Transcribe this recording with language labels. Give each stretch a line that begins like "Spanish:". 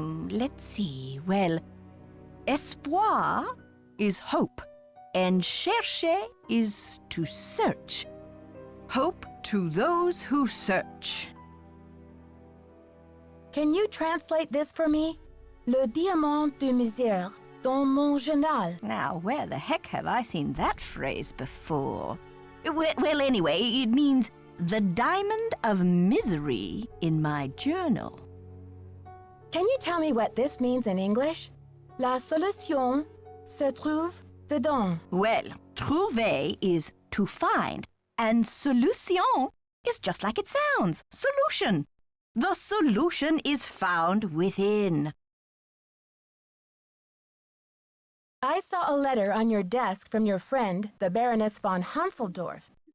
English: Let's see. Well, espoir is hope, and chercher is to search. Hope to those who search. Can you translate this for me?
French: Le diamant de misère dans mon journal.
English: Now, where the heck have I seen that phrase before? Well, anyway, it means the diamond of misery in my journal. Can you tell me what this means in English?
French: La solution se trouve dedans.
English: Well, trouver is to find, and solution is just like it sounds, solution. The solution is found within. I saw a letter on your desk from your friend, the Baroness von Hanseldorf.